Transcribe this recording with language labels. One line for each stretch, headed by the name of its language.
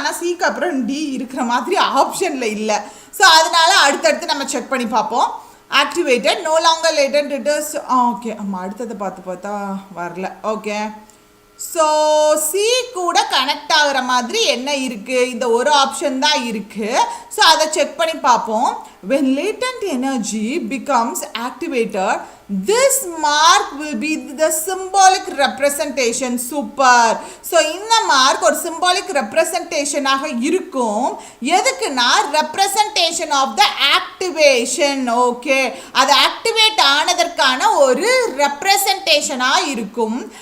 Tamil: ஆனால் சிக்கு அப்புறம் டி இருக்கிற மாதிரி ஆப்ஷனில் இல்லை. ஸோ அதனால அடுத்தடுத்து நம்ம செக் பண்ணி பார்ப்போம்.
English: Activated, no longer latent, it is okay.
Tamil: நம்ம அடுத்ததை பார்த்தா வரல. ஓகே, ஸோ சி கூட கனெக்ட் ஆகிற மாதிரி என்ன இருக்குது? இந்த ஒரு ஆப்ஷன் தான் இருக்குது. ஸோ அதை செக் பண்ணி பார்ப்போம்.
English: when latent energy becomes activated, this mark will be the symbolic representation. Super.
Tamil: So இந்த மார்க் ஒரு சிம்பாலிக் ரெப்ரசன்டேஷனாக இருக்கும். எதுக்குன்னா representation of the activation. Okay, அது ஆக்டிவேட் ஆனதற்கான ஒரு ரெப்ரசன்டேஷனாக இருக்கும்.